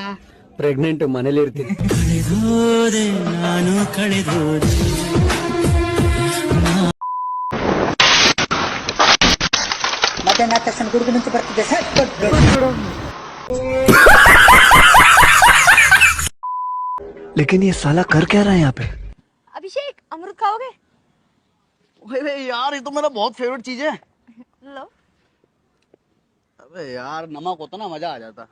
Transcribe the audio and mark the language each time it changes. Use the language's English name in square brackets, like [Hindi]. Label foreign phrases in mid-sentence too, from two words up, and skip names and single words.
[Kannada] ಪ್ರೆಗ್ನೆಂಟ್ ಮನೇಲಿ ಇರ್ತೀನಿ. ಮತ್ತೆ ನಾ ತಕ್ಷಣ ಗುಡುಗು ಮುಂಚೆ ಬರ್ತಿದ್ದೆ ಸರ್. [Hindi] लेकिन ये साला कर क्या रहा है यहाँ पे? अभिषेक अमृत खाओगे? अरे यार ये तो मेरा बहुत फेवरेट चीज है. लो. अबे यार नमक होता ना मजा आ जाता.